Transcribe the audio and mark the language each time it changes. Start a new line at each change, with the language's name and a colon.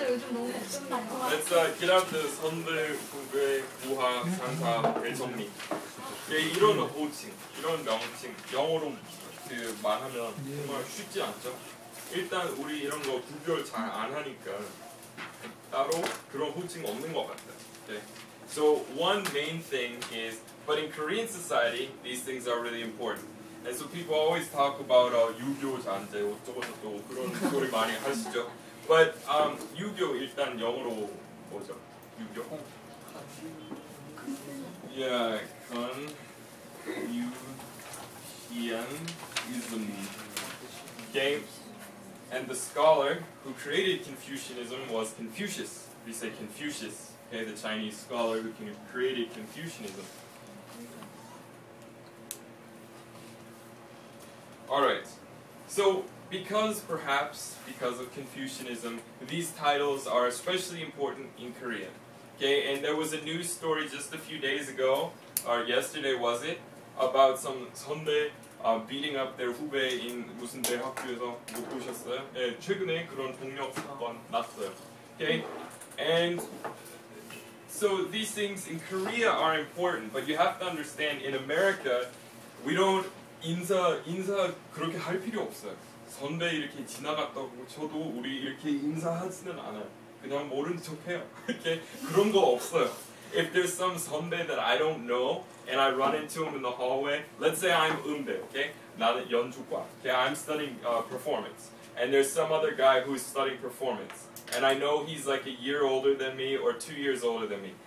English: Let's get out the
Korean: 선배, 후배, 부하, 상사, 대정리. 이런 호칭, 이런 명칭, 영어로 그 말하면 정말 쉽지 않죠. 일단 우리 이런 거 구별 잘 안 하니까 따로 그런 호칭 없는 것 같아요.
English: Okay. So one main thing is, but in Korean society, these things are really important. And so people always talk about
Korean: 유교 잔재, 어쩌고 저쩌고 그런 소리 많이 하시죠. But 유교 일단 영어로 뭐죠? 유교?
English: Yeah, Confucianism. Okay, and the scholar who created Confucianism was Confucius. We say Confucius. Okay, the Chinese scholar who created Confucianism. Alright, so perhaps because of Confucianism, these titles are especially important in Korea. Okay, and there was a news story just a few days ago, or yesterday was it, about some 선배 beating up their
Korean: 후배인 무슨 대학교에서 못 보셨어요? 네, 최근에 그런 폭력 사건 났어요.
English: Okay, and so these things in Korea are important, but you have to understand in America we don't
Korean: 인사 그렇게 할 필요 없어요. 선배 이렇게 지나갔다고 저도 우리 이렇게 인사하지는 않아요. 그냥 모른 척해요. 이렇게 그런 거 없어요.
English: If there's some 선배 that I don't know and I run into him in the hallway, let's say I'm 음대, okay?
Korean: 나는 연주과, okay?
English: I'm studying performance, and there's some other guy who's studying performance, and I know he's like a year older than me or 2 years older than me.